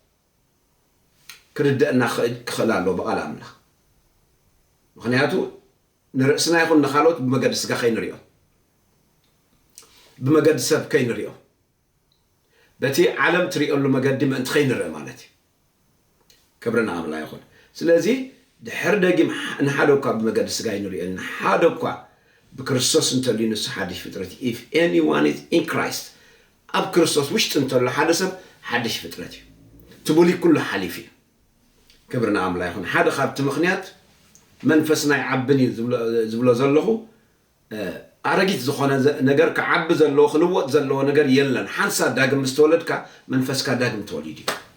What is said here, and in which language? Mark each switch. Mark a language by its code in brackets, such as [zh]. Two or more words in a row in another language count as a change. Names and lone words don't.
[ti] ክርድአና ክኽእል ኣሎ በቃል ኣምላኽ ምክንያቱ ንርእስና ይኹን ንኻልኦት ብመገዲ ስጋ ከይንሪኦ ብመገዲ ሰብ ከይንሪኦ በቲ ዓለም ትሪኦሉ መገዲ ምእንቲ ከይንርአ ማለት እዩ ክብርና ኣምላኽ ይኹን ስለዚ ድሕር ደጊም ንሓደ እኳ ብመገዲ ስጋ ንሪኦ ንሓደ እኳ ብክርስቶስ እንተልዩ ንሱ ሓድሽ ፍጥረት [en] if anyone is in Christ [ti] ኣብ ክርስቶስ ውሽጢ እንተሎ ሓደ ሰብ ሓድሽ ፍጥረት እዩ ትቡሊ ኩሉ ሓሊፍ እዩ ክብርና ኣምላኽ ይኹን ሓደ ካብቲ ምክንያት መንፈስ ናይ ዓብን ዝብሎ ዘለኹ ኣረጊት ዝኾነ ነገር ክዓቢ ዘለዎ ክልወጥ ዘለዎ ነገር የለን ሓንሳ ዳግም ምስ ተወለድካ መንፈስካ ዳግም ተወሊድ እዩ